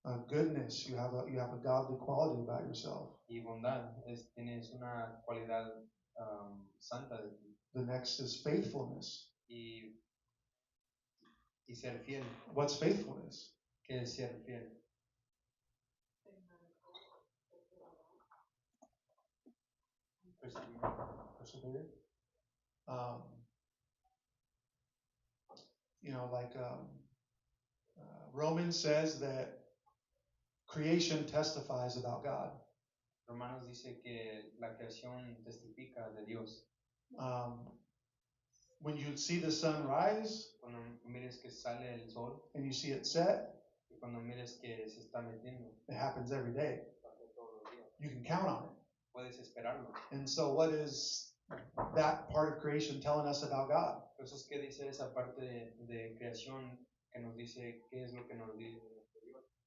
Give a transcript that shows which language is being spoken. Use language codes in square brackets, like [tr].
[en] Goodness, you have a godly quality about yourself. [es] y bondad, tienes una cualidad santa de ti. [en] The next is faithfulness. [es] Y ser fiel. [en] What's faithfulness? [es] ¿Qué es ser fiel? [en] Persevere. You know, like Romans says that creation testifies about God. [es] Romanos dice que la creación testifica de Dios. [en] When you see the sun rise [es] Cuando mires que sale el sol [en] and you see it set, [es] y cuando mires que se está metiendo, [en] it happens every day. [es] pasa todos los días. [en] You can count on it. [es] Puedes esperarlo. [en] And so, what is that part of creation telling us about God? [es] Entonces, ¿qué dice esa parte de creación que nos dice qué es lo que nos dice Dios?